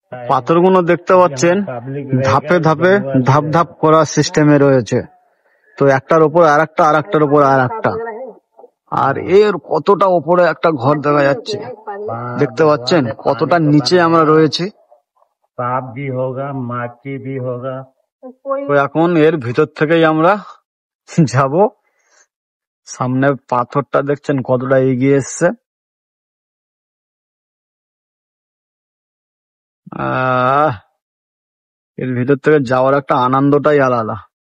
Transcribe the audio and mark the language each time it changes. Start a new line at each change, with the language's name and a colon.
Bangla: পাথরগুলো দেখতে পাচ্ছেন ধাপে ধাপে ধাপ ধাপ করার সিস্টেমে রয়েছে। তো একটার উপর আর একটা, আর একটার উপর আর একটা। আর এর কতটা উপরে একটা ঘর দেখা যাচ্ছে, দেখতে পাচ্ছেন কতটা নিচে আমরা রয়েছি।
Hindi: सांप भी होगा, माची भी होगा।
Bangla: তো এখন এর ভিতর থেকেই আমরা যাব। সামনে পাথরটা দেখছেন কতটা এগিয়ে এসছে। এর ভিতর থেকে যাওয়ার একটা আনন্দটাই আলাদা।